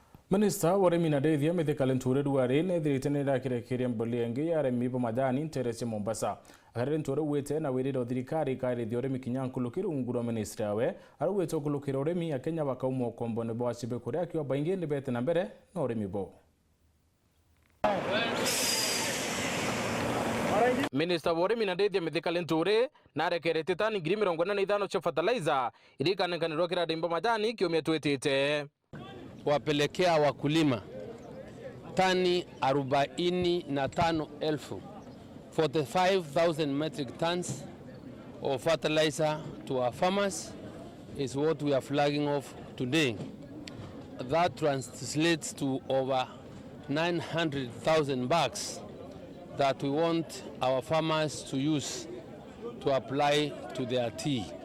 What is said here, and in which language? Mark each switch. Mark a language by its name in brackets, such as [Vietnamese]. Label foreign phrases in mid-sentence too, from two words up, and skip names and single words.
[Meru] Minister URIMI na Ndethia mithika LINTURI ruari ne thiritenera kirekeria Mboleo ngi ya arimi bo Majani nterese MOMBASA akare LINTURI wete na wiriro thirikari kairithi URIMI kinya nkulukiro nguro minister we aruwete kulukiro URIMI akenya bakaumo kombone bo acibe kuria kyo baingi ni bete na mbere na URIMI bo. Minister URIMI na Ndethia mithika LINTURI na rekerete tani 45 cha fertilizer irikanenganirwo kiradi mbo Majani kiumia twetete [Swahili] wapelekea wakulima tani [English] 45,000 45,000 metric tons of fertilizer to our farmers is what we are flagging off today. That translates to over 900,000 bags that we want our farmers to use to apply to their tea.